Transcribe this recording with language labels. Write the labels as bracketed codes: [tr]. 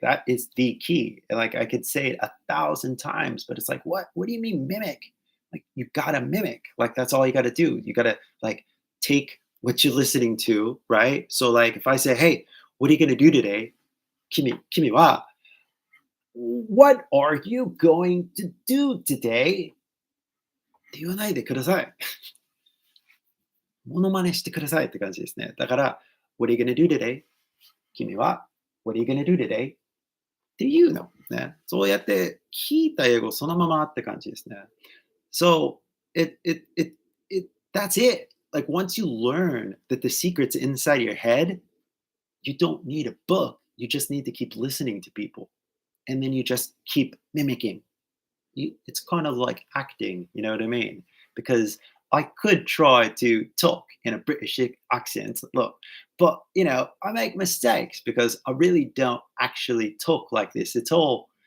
[en] That is the key. And like I could say it 1,000 times, but it's like, what do you mean mimic? Like you gotta mimic. Like that's all you gotta do. You gotta like take what you're listening to, right? So like if I say, hey, what are you gonna do today? [ja] Kimi wa, [en] what are you going to do today? [ja] って言わないでください。モノマネしてくださいって感じですね。だから、 [en] What are you gonna do today? [ja] 君は [en] What are you gonna do today? [ja] っていうのね。そうやって聞いた英語そのままって感じですね。 [en] So, that's it. Like once you learn that the secret's inside your head, you don't need a book. You just need to keep listening to people. And then you just keep mimicking. It's kind of like acting, you know what I mean? Because I could try to talk in a British accent, look, but I make mistakes because I really don't actually talk like this at all.